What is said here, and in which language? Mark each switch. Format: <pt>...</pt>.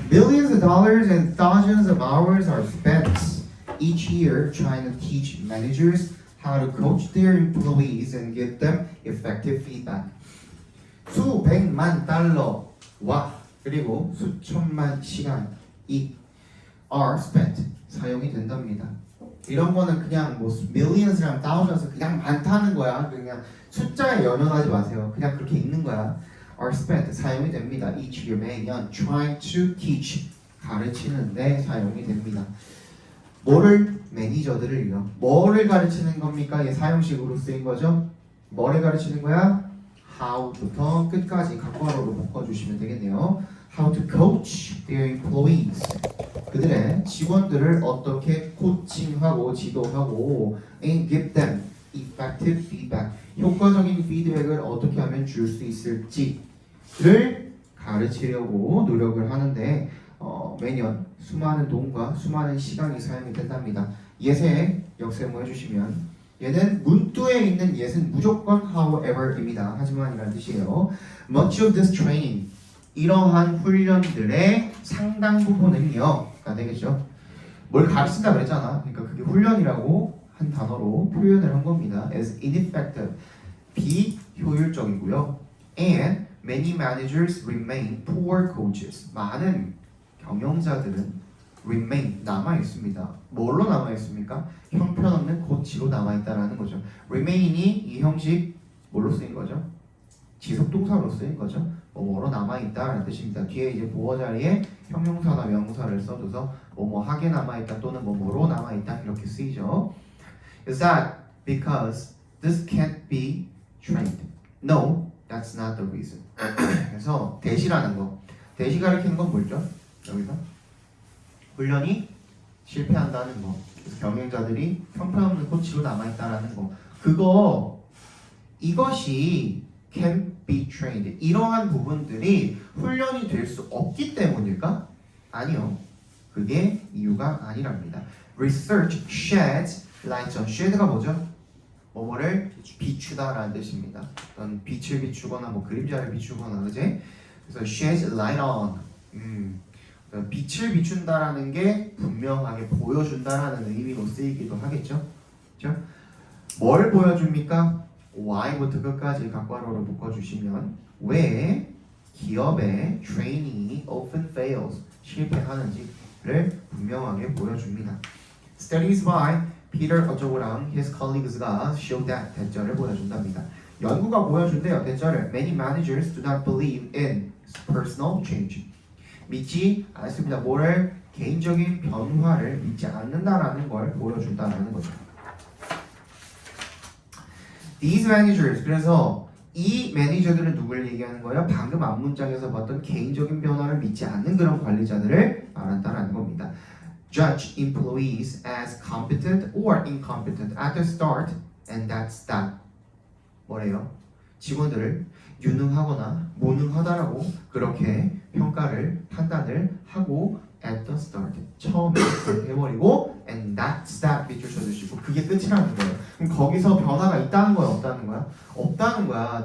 <en>Millions of dollars and thousands of hours are spent each year trying to teach managers how to coach their employees and give them effective feedback.</en> <ko>수백만 달러와 그리고 수천만 시간이</ko> <en>are spent</en> <ko>사용이 된답니다. 이런 거는 그냥 뭐 millions랑 thousands 그냥 많다는 거야. 그냥 숫자에 연연하지 마세요. 그냥 그렇게 읽는 거야.</ko> <en>are spent</en> <ko>사용이 됩니다.</ko> <en>each year</en> <ko>매년</ko> <en>trying to teach</en> <ko>가르치는데 사용이 됩니다. 뭐를 매니저들을요. 뭐를 가르치는 겁니까? 이게 사용식으로 쓰인 거죠. 뭐를 가르치는 거야? how부터 끝까지 각괄호로 묶어주시면 되겠네요.</ko> <en>How to coach their employees.</en> <ko>그들의 직원들을 어떻게 코칭하고 지도하고</ko> <en>and give them effective feedback.</en> <ko>효과적인 피드백을 어떻게 하면 줄 수 있을지를 가르치려고 노력을 하는데 매년 수많은 돈과 수많은 시간이 사용이 된답니다. 예세 역세모 해주시면 얘는 문두에 있는 예는 무조건 however입니다. 하지만이라는 뜻이에요.</ko> <en>Much of this training</en> <ko>이러한 훈련들의 상당 부분은요가 되겠죠. 뭘 가르친다 그랬잖아. 그러니까 그게 훈련이라고 한 단어로 표현을 한 겁니다.</ko> <en>as ineffective</en> <ko>비효율적이고요.</ko> <en>and many managers remain poor coaches.</en> <ko>많은 경영자들은 remain 남아 있습니다. 뭘로 남아 있습니까? 형편없는 코치로 남아 있다라는 거죠. remain이 이 형식 뭘로 쓰인 거죠? 지속 동사로 쓰인 거죠. 뭐로 남아 있다라는 뜻입니다. 뒤에 이제 보어 자리에 형용사나 명사를 써줘서 뭐뭐 하게 남아 있다 또는 뭐뭐로 남아 있다 이렇게 쓰이죠.</ko> <en>Is that because this can't be trained? No, that's not the reason.</en> <ko>그래서 대시라는 거, 대시 가리키는 건 뭐죠? 여기서 훈련이 실패한다는 거, 그래서 경영자들이 형편없는 코치로 남아있다라는 거, 그거 이것이</ko> <en>can be trained</en> <ko>이러한 부분들이 훈련이 될 수 없기 때문일까? 아니요, 그게 이유가 아니랍니다.</ko> <en>Research sheds light on shed가</en> <ko>뭐죠? 뭐뭐를 비추다라는 뜻입니다. 어떤 빛을 비추거나 뭐 그림자를 비추거나 그지? 그래서</ko> <en>sheds light on</en> <ko>빛을 비춘다라는 게 분명하게 보여준다라는 의미로 쓰이기도 하겠죠. 그렇죠? 뭘 보여줍니까? Y부터 끝까지 각괄호로 묶어주시면 왜 기업의 training이</ko> <en>often fails</en> <ko>실패하는지를 분명하게 보여줍니다.</ko> <en>Studies by Peter</en> <ko>어쩌고랑</ko> <en>his colleagues가 show that</en> <ko>대절을 보여준답니다. 연구가 보여준대요. 대절을</ko> <en>many managers do not believe in personal change.</en> <ko>믿지 않습니다. 뭐를 개인적인 변화를 믿지 않는다라는 걸 보여준다라는 거죠.</ko> <en>These managers</en> <ko>그래서 이 매니저들은 누구를 얘기하는 거예요? 방금 앞 문장에서 봤던 개인적인 변화를 믿지 않는 그런 관리자들을 말한다라는 겁니다.</ko> <en>Judge employees as competent or incompetent at the start, and that's that.</en> <ko>뭐래요? 직원들을 유능하거나 무능하다라고 그렇게 평가를 판단을 하고</ko> <en>at the start</en> <ko>처음에 해버리고</ko> <en>and that's that</en> <ko>밑줄 쳐주시고 그게 끝이라는 거예요. 그럼 거기서 변화가 있다는 거야 없다는 거야? 없다는 거야.</ko>